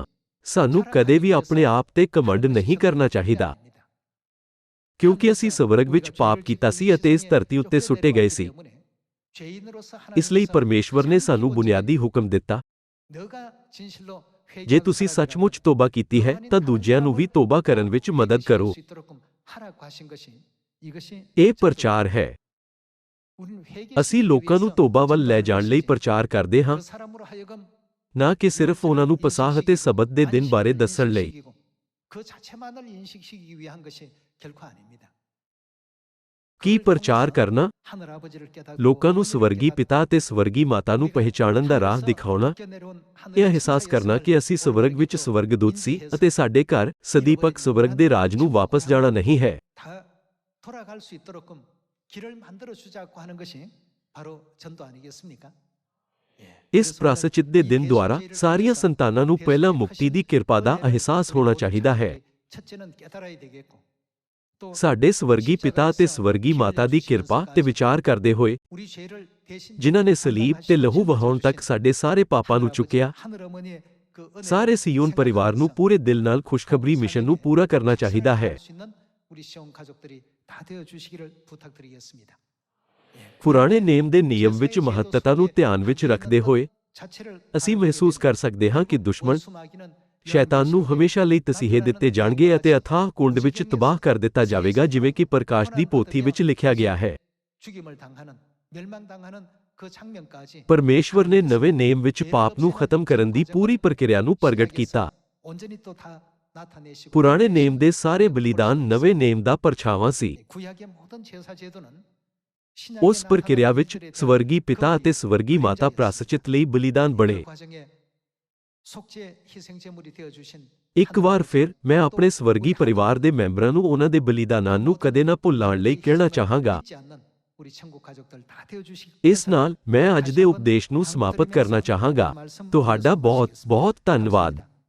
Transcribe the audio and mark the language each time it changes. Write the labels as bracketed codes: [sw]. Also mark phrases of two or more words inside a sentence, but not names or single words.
[pa] ਸਾਨੂੰ ਕਦੇ ਵੀ ਆਪਣੇ ਆਪ ਤੇ ਘਮੰਡ ਨਹੀਂ ਕਰਨਾ ਚਾਹੀਦਾ, ਕਿਉਂਕਿ ਅਸੀਂ ਸਵਰਗ ਵਿੱਚ ਪਾਪ ਕੀਤਾ ਸੀ ਅਤੇ ਇਸ ਧਰਤੀ ਉੱਤੇ ਸੁੱਟੇ ਗਏ ਸੀ। ਇਸ ਲਈ ਪਰਮੇਸ਼ਵਰ ਨੇ ਸਾਨੂੰ ਬੁਨਿਆਦੀ ਹੁਕਮ ਦਿੱਤਾ, ਜੇ ਤੁਸੀਂ ਸੱਚਮੁੱਚ ਤੋਬਾ ਕੀਤੀ ਹੈ ਤਾਂ ਦੂਜਿਆਂ ਨੂੰ ਵੀ ਤੋਬਾ ਕਰਨ ਵਿੱਚ ਮਦਦ ਕਰੋ। [ko] 하라고 하신 것이 이것이 [pa] ਇਹ ਪ੍ਰਚਾਰ ਹੈ। [ko] 우리는 회개 [pa] ਅਸੀਂ ਲੋਕਾਂ ਨੂੰ ਤੋਬਾ ਵੱਲ ਲੈ ਜਾਣ ਲਈ ਪ੍ਰਚਾਰ ਕਰਦੇ ਹਾਂ, [ko] 그 사람으로 하여금 [pa] ਨਾ ਕਿ ਸਿਰਫ ਉਹਨਾਂ ਨੂੰ ਪਸਾਹ ਅਤੇ ਸਬਤ ਦੇ ਦਿਨ ਬਾਰੇ ਦੱਸਣ ਲਈ। [ko] 인식시키고 그 자체만을 인식시키기 위한 것이 결코 아닙니다. [pa] ਕੀ ਪ੍ਰਚਾਰ ਕਰਨਾ? [ko] 하늘 아버지를 깨닫고 [pa] ਲੋਕਾਂ ਨੂੰ [ko] 어머니를 [pa] ਸਵਰਗੀ [ko] 깨닫고 [pa] ਪਿਤਾ ਅਤੇ ਸਵਰਗੀ ਮਾਤਾ ਨੂੰ ਪਹਿਚਾਣਨ ਦਾ ਰਾਹ ਦਿਖਾਉਣਾ, ਇਹ ਅਹਿਸਾਸ ਕਰਨਾ ਕਿ ਅਸੀਂ ਸਵਰਗ ਵਿੱਚ ਸਵਰਗਦੂਤ ਸੀ ਅਤੇ ਸਾਡੇ ਘਰ ਸਦੀਪਕ ਸਵਰਗ ਦੇ ਰਾਜ ਨੂੰ ਵਾਪਸ ਜਾਣਾ ਨਹੀਂ ਹੈ। [ko] 다 돌아갈 수 있도록끔 길을 만들어 주자고 하는 것이 바로 전도 아니겠습니까? [pa] ਇਸ ਪ੍ਰਾਸਚਿਤ ਦੇ ਦਿਨ ਦੁਆਰਾ ਸਾਰੀਆਂ ਸੰਤਾਨਾਂ ਨੂੰ ਪਹਿਲਾਂ ਮੁਕਤੀ ਦੀ ਕਿਰਪਾ ਦਾ ਅਹਿਸਾਸ ਹੋਣਾ ਚਾਹੀਦਾ ਹੈ। [ko] 첫째는 깨달아야 되겠고 또 [pa] ਸਾਡੇ ਸਵਰਗੀ ਪਿਤਾ ਅਤੇ ਸਵਰਗੀ ਮਾਤਾ ਦੀ ਕਿਰਪਾ ਤੇ ਵਿਚਾਰ ਕਰਦੇ ਹੋਏ, [ko] 우리 죄를 대신 [pa] ਜਿਨ੍ਹਾਂ ਨੇ ਸਲੀਬ ਤੇ ਲਹੂ ਵਹਾਉਣ ਤੱਕ ਸਾਡੇ ਸਾਰੇ ਪਾਪਾਂ ਨੂੰ ਚੁੱਕਿਆ, [ko] 하늘 어머니의 그 은혜를 [pa] ਸਾਰੇ ਸਿਯੋਨ ਪਰਿਵਾਰ ਨੂੰ ਪੂਰੇ ਦਿਲ ਨਾਲ ਖੁਸ਼ਖਬਰੀ ਮਿਸ਼ਨ ਨੂੰ ਪੂਰਾ ਕਰਨਾ ਚਾਹੀਦਾ ਹੈ। [ko] 수 있는 우리 시온 가족들이 다 되어 주시기를 부탁드리겠습니다. [pa] ਪੁਰਾਣੇ ਨੇਮ ਦੇ ਨਿਯਮ ਵਿੱਚ ਮਹੱਤਤਾ ਨੂੰ ਧਿਆਨ ਵਿੱਚ ਰੱਖਦੇ ਹੋਏ, [ko] 자체를 [pa] ਅਸੀਂ ਮਹਿਸੂਸ ਕਰ ਸਕਦੇ ਹਾਂ ਕਿ ਦੁਸ਼ਮਣ [ko] 원수마귀는 [pa] ਸ਼ੈਤਾਨ ਨੂੰ ਹਮੇਸ਼ਾ ਲਈ ਤਸੀਹੇ ਦਿੱਤੇ ਜਾਣਗੇ ਅਤੇ ਅਥਾਹ ਕੁੰਡ ਵਿੱਚ ਤਬਾਹ ਕਰ ਦਿੱਤਾ ਜਾਵੇਗਾ, ਜਿਵੇਂ ਕਿ ਪ੍ਰਕਾਸ਼ ਦੀ ਪੋਥੀ ਵਿੱਚ ਲਿਖਿਆ ਗਿਆ ਹੈ। [ko] 죽임을 당하는 멸망당하는 그 장면까지 [pa] ਪਰਮੇਸ਼ਵਰ ਨੇ ਨਵੇਂ ਨੇਮ ਵਿੱਚ ਪਾਪ ਨੂੰ ਖਤਮ ਕਰਨ ਦੀ ਪੂਰੀ ਪ੍ਰਕਿਰਿਆ ਨੂੰ ਪ੍ਰਗਟ ਕੀਤਾ। [ko] 온전히 또 다 나타내시고 [pa] ਪੁਰਾਣੇ ਨੇਮ ਦੇ ਸਾਰੇ ਬਲੀਦਾਨ ਨਵੇਂ ਨੇਮ ਦਾ ਪਰਛਾਵਾਂ ਸੀ। [ko] 구약의 모든 제사 제도는 [pa] ਉਸ ਪ੍ਰਕਿਰਿਆ ਵਿੱਚ ਸਵਰਗੀ ਪਿਤਾ ਅਤੇ ਸਵਰਗੀ ਮਾਤਾ ਪ੍ਰਾਸਚਿਤ ਲਈ ਬਲੀਦਾਨ ਬਣੇ। [ko] 과정에 속죄 희생 제물이 되어 주신 [pa] ਇੱਕ ਵਾਰ ਫਿਰ ਮੈਂ ਆਪਣੇ ਸਵਰਗੀ ਪਰਿਵਾਰ ਦੇ ਮੈਂਬਰਾਂ ਨੂੰ ਉਹਨਾਂ ਦੇ ਬਲੀਦਾਨਾਂ ਨੂੰ ਕਦੇ ਨਾ ਭੁੱਲਣ ਲਈ ਕਹਿਣਾ ਚਾਹਾਂਗਾ। [ko] 잊지 않는 우리 천국 가족들 다 되어 주시기 [pa] ਇਸ ਨਾਲ ਮੈਂ ਅੱਜ ਦੇ ਉਪਦੇਸ਼ ਨੂੰ ਸਮਾਪਤ ਕਰਨਾ ਚਾਹਾਂਗਾ। ਤੁਹਾਡਾ ਬਹੁਤ ਬਹੁਤ ਧੰਨਵਾਦ।